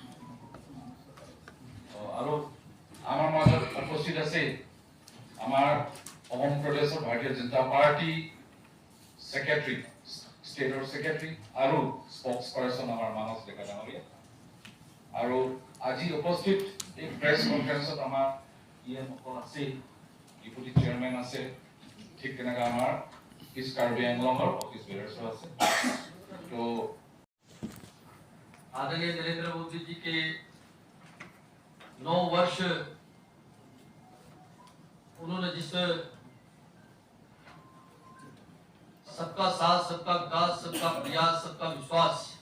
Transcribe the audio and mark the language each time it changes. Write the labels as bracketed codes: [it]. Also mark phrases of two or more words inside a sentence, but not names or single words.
[as] আৰু আমাৰ মাজত উপস্থিত আছে আমাৰ অসম প্ৰদেশৰ ভাৰতীয় জনতা পাৰ্টি সেক্ৰেটাৰী ষ্টেটৰ সেক্ৰেটাৰী আৰু [en] spokes person [as] আমাৰ মানস ডেকা ডাঙৰীয়া আৰু আজি উপস্থিত এই প্ৰেছ কনফাৰেন্সত আমাৰ সকল আছে [en] deputy chairman [as] আছে ठीक তেনেকা আমাৰ ইষ্ট কাৰ্বি আংলঙৰ [en] office bearers [as] আছে তো [hi] आदरणीय नरेंद्र मोदी जी के 9 वर्ष उन्होंने जिस सबका साथ सबका विकास सबका प्रयास सबका विश्वास